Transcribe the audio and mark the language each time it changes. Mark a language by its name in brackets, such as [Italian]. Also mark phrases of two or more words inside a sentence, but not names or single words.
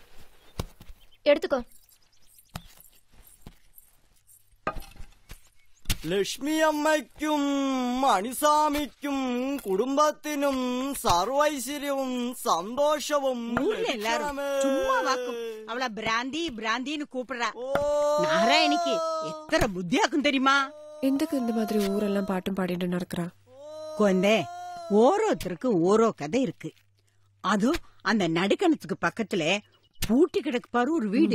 [Tamil] எடுத்துக்கோ. [Malayalam] ലക്ഷ്മി അമ്മയ്ക്കും മണിസ്വാമിക്കും കുടുംബത്തിനും സർവൈശ്വര്യവും സന്തോഷവും [Tamil] ஊர்ல எல்லாரும் சும்மா வாக்கும் அவள பிராந்தி பிராந்தின்னு கூப்பிடுறா. நாராயணிக்கு எத்தனை புத்தியாக்கும் தெரியுமா? எந்தக்கு இந்த மாதிரி ஊரெல்லாம் பாட்டும் பாடிட்டு நடக்கிறா? குழந்தை, ஓரோருத்தருக்கு ஓரோ கதை இருக்கு. அதுவும் அந்த நடுக்கணத்துக்கு பக்கத்துல பூட்டி கிடக்கு பாரு ஒரு வீடு.